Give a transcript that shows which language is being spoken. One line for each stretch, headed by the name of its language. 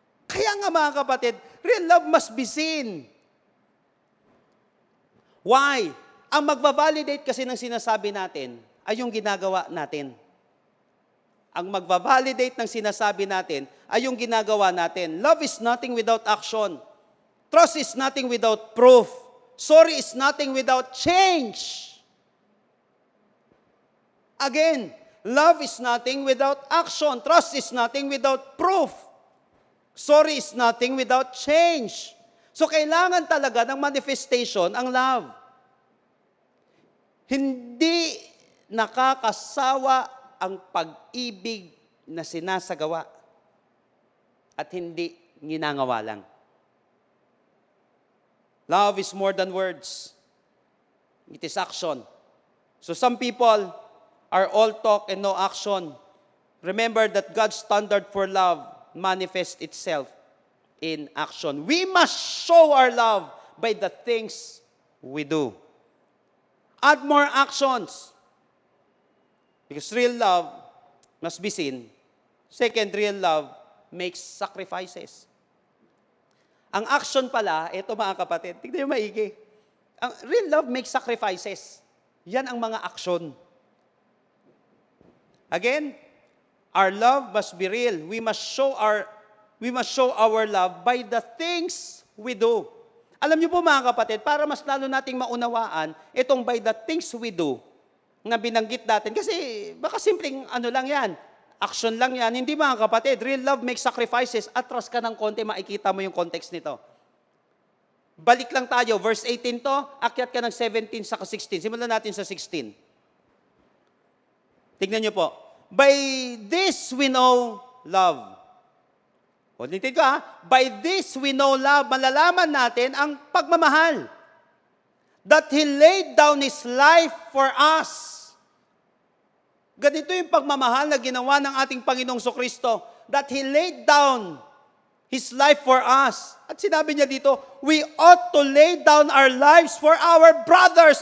Filipino: Kaya nga mga kapatid,
English: real love must be seen. Why?
Filipino: Ang magbabalidate kasi ng sinasabi natin ay yung ginagawa natin. Ang magbabalidate ng sinasabi natin ay yung ginagawa natin.
English: Love is nothing without action. Trust is nothing without proof. Sorry is nothing without change. Again, love is nothing without action. Trust is nothing without proof. Sorry is nothing without change.
Filipino: So kailangan talaga ng manifestation ang love. Hindi nakakasawa ang pag-ibig na sinasagawa at hindi ginagawa lang.
English: Love is more than words. It is action. So some people are all talk and no action. Remember that God's standard for love manifests itself in action. We must show our love by the things we do. Add more actions. Because real love must be seen. Second, real love makes sacrifices.
Filipino: Ang action pala, ito mga kapatid, tignan nyo maigi.
English: Ang real love makes sacrifices.
Filipino: Yan ang mga action.
English: Again, our love must be real. We must show our love by the things we do.
Filipino: Alam niyo po mga kapatid, para mas lalo nating maunawaan, itong
English: by the things we do,
Filipino: na binanggit natin. Kasi baka simpleng ano lang yan, action lang yan. Hindi mga kapatid,
English: real love makes sacrifices.
Filipino: Atras ka ng konti, makikita mo yung context nito. Balik lang tayo, verse 18 to, akyat ka ng 17 sa 16. Simulan natin sa 16. Tignan niyo po.
English: By this we know love.
Filipino: Ulitin ko ha.
English: By this we know love.
Filipino: Malalaman natin ang pagmamahal.
English: That He laid down His life for us.
Filipino: Ganito yung pagmamahal na ginawa ng ating Panginoong Sokristo.
English: That He laid down His life for us.
Filipino: At sinabi niya dito,
English: we ought to lay down our lives for our brothers.